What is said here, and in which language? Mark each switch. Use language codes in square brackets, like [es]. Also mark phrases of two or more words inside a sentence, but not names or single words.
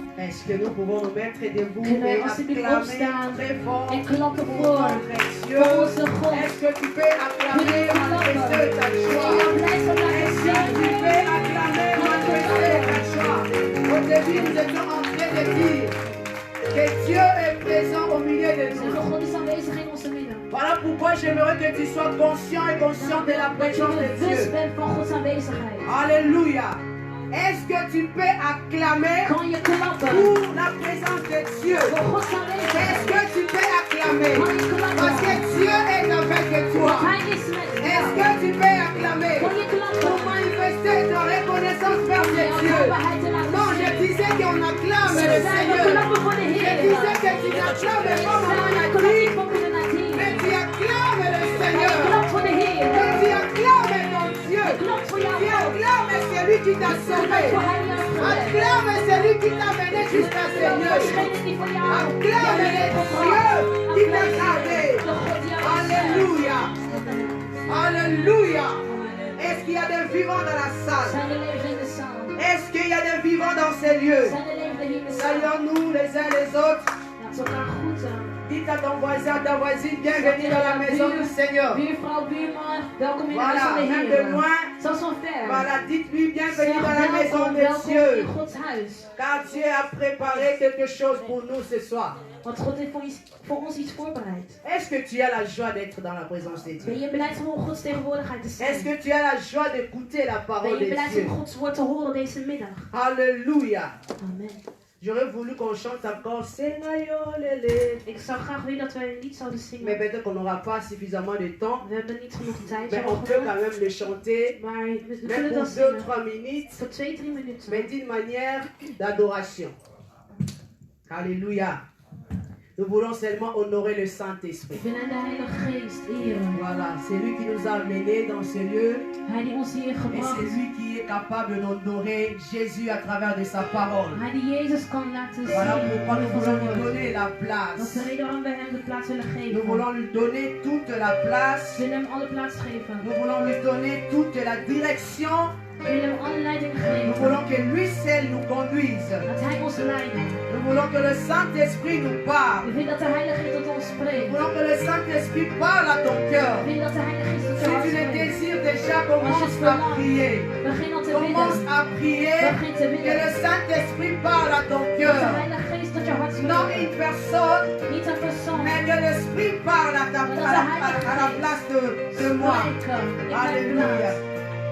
[fr] Est-ce que nous pouvons nous mettre debout [nl] Kunnen wij [fr] et [nl] alsjeblieft [fr] acclamer [nl] opstaan [fr] très fort [nl] en klappen [fr] pour [nl] voor [fr] notre Dieu? [nl] onze God. [fr] Est-ce que tu peux acclamer, manifester ta [nl] En [fr] joie? [nl] jouw blijdschap laten [fr] Est-ce que tu [nl] zien. [fr] peux acclamer, manifester ta joie? Au début, nous étions en train de dire que Dieu est présent au milieu de [nl] Zeggen, [fr] nous. [nl] God is aanwezig in onze midden. [fr] Voilà pourquoi j'aimerais que tu sois conscient et conscient de la [nl] Dat je [fr] présence de [nl] bewust [fr] Dieu. [nl] bent van Gods aanwezigheid. [fr] Alléluia. Est-ce que tu peux acclamer [nl] Kan je klappen [fr] pour la présence de Dieu? [nl] voor Gods [fr] Est-ce [nl] aanwezigheid. [fr] que tu peux acclamer? [nl] Kan je klappen. [fr] Parce que Dieu est avec toi. [nl] Hij is met [fr] Est-ce [nl] jou. [fr] que tu peux acclamer [nl] Kan je [fr] pour [nl] klappen. [fr] manifester ta reconnaissance vers [nl] Om je [fr] Dieu? [nl] dankbaarheid te laten [fr] Non, je [nl] zien. [fr] disais qu'on acclame [nl] Ze [fr] le [nl] zijn we [fr] Seigneur. [nl] klappen voor de [fr] Je [nl] Heer. [fr] disais que tu n'acclames pas maman [nl] Zijn we Nadine, klappen voor de Nadine. [fr] mais tu acclames le [nl] En je [fr] Seigneur. [nl] klapt voor de Heer. [fr] Que tu acclames ton Dieu. [nl] Klap voor jouw [fr] Tu [nl] God. [fr] acclames celui qui t'a [nl] Klap [fr] sauvé. [nl] voor Hij die heeft gered. [fr] Acclame celui qui t'a mené jusqu'à ce [nl] Klap [fr] lieu. [nl] voor degene die voor jou [fr] Acclame le Dieu qui t'a gardé. [nl] de God die jou [fr] Alléluia. Alléluia. Est-ce qu'il y a des vivants dans la salle? [nl] Zijn er levenden in de zaal? [fr] Est-ce qu'il y a des vivants dans ces lieux? [nl] Zijn er levenden hier in de zaal? [fr] Saluons-nous les uns les autres. [nl] Laten we elkaar groeten. [fr] Dites à ton voisin, à ta voisine, bienvenue dans la maison du Seigneur. [nl] Buurvrouw, buurman, welkom in de huis van [fr] Voilà, [nl] de [fr] même de [nl] Heer. [fr] loin. [nl] Zelfs van ver. [fr] Voilà, dites-lui bienvenue [nl] Zeg [fr] dans la maison [nl] welkom, [fr] de [nl] welkom [fr] Dieu. [nl] in Gods huis. [fr] Car Dieu a préparé quelque chose pour nous ce soir. [nl] Want God heeft voor ons iets voorbereid. [fr] Est-ce que tu as la joie d'être dans la présence de [nl] Ben [fr] Dieu? [nl] je bereid om Gods tegenwoordigheid te [fr] Est-ce [nl] zijn? [fr] que tu as la joie d'écouter la [nl] Ben [fr] parole [nl] je [fr] de [nl] bereid [fr] Dieu? [nl] om Gods woord te horen deze middag? [fr] Alléluia. Amen. J'aurais voulu qu'on chante encore Senayo Lele. [nl] Ik zou graag willen dat wij een lied zouden [fr] Mais [nl] zingen. [fr] peut-être qu'on n'aura pas suffisamment de temps. [nl] We hebben niet genoeg tijd. [fr] Mais on peut quand même le chanter. [nl] Maar we [fr] Même [nl] kunnen [fr] pour [nl] dat [fr] 2 ou [nl] zingen. [fr] 3 minutes. [nl] Voor 2-3 minuten. [fr] Mais d'une manière d'adoration. Alléluia. Nous voulons seulement honorer le Saint-Esprit. [nl] Ik wil aan de Heilige Geest eren. [fr] Voilà, c'est lui qui nous a amenés dans ce lieu. [nl] Hij die ons hier [fr] Et [nl] gebracht. [fr] c'est lui qui est capable d'honorer Jésus à travers de sa parole. [nl] Hij die Jezus kan laten zien. [fr] Voilà pourquoi nous [nl] van [fr] voulons [nl] zijn [fr] lui [nl] woord. [fr] donner la [nl] Dat is [fr] place. [nl] de reden waarom wij hem de plaats willen [fr] Nous [nl] geven. [fr] voulons lui donner toute la [nl] We [fr] place. [nl] willen hem alle plaats geven. [fr] Nous voulons lui donner toute la direction. [nl] We willen hem alle leiding [fr] Nous [nl] geven. [fr] voulons que lui seul nous conduise. [nl] Dat hij ons leidt. [fr] Nous voulons que le Saint-Esprit nous parle. [nl] We willen dat de Heilige Geest tot ons [fr] Nous [nl] spreekt. [fr] voulons que le Saint-Esprit parle à ton cœur. [nl] We willen dat de Heilige Geest tot [fr] Si [nl] je hart [fr] tu le [nl] spreekt. [fr] désires déjà, commence à prier. [nl] Begin al te [fr] Commence [nl] bidden. [fr] à prier. [nl] Begin te [fr] Que le [nl] bidden. [fr] Saint-Esprit parle à ton [nl] Dat de [fr] cœur. [nl] Heilige Geest tot je hart [fr] Non [nl] spreekt. [fr] une personne, [nl] Niet een persoon. [fr] mais que l'Esprit parle à la place de moi. [nl] Spreken. In mijn [fr] Alléluia. [nl] plaats.